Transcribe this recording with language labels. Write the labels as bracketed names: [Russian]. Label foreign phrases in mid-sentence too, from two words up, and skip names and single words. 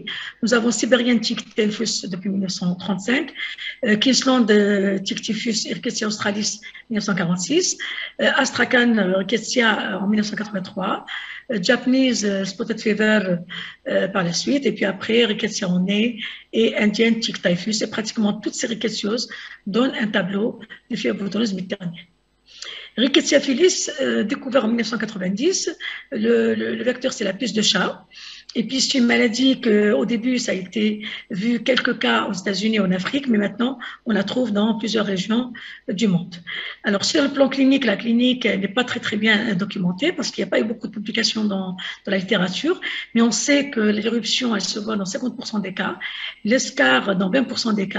[French] Nous avons [English] Siberian Tick typhus [French] depuis 1935, [English] Queensland Tick typhus [French] et Rickettsia australis 1946, Astrakhan Rickettsia en 1983, [English] Japanese Spotted Fever [French] par la suite, et puis après Rickettsia Onay et [English] Indian Tick typhus. [French] Et pratiquement toutes ces Rickettsioses donnent un tableau de fièvre boutonneuse méditerranéenne. Rickettsia filis, découvert en 1990, le vecteur c'est la puce de chat. Et puis c'est une maladie qu'au début ça a été vu quelques cas aux États-Unis et en Afrique, mais maintenant on la trouve dans plusieurs régions du monde. Alors sur le plan clinique, la clinique n'est pas très bien documentée parce qu'il n'y a pas eu beaucoup de publications dans la littérature, mais on sait que l'éruption elle se voit dans 50% des cas, l'escarre dans 20% des cas.